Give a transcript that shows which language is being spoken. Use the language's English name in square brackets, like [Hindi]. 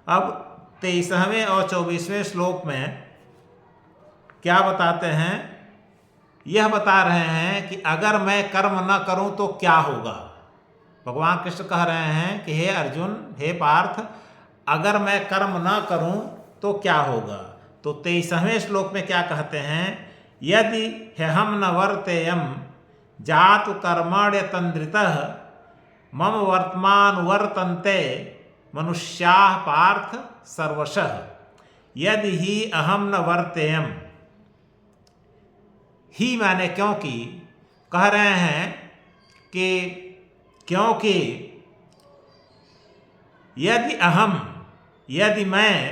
[Hindi] अब 23वें और 24वें श्लोक में क्या बताते हैं? यह बता रहे हैं कि अगर मैं कर्म न करूं तो क्या होगा। भगवान कृष्ण कह रहे हैं कि हे अर्जुन, हे पार्थ, अगर मैं कर्म न करूं तो क्या होगा। तो 23वें श्लोक में क्या कहते हैं? [Sanskrit] यदि ह्यहम न वर्तेयम जातु कर्मण्य तंद्रितः मम वर्तमान वर्तन्ते मनुष्याः पार्थ सर्वशः। यदि ही अहम न वर्तेयम, [Hindi] ही माने क्योंकि, कह रहे हैं कि क्योंकि यदि मैं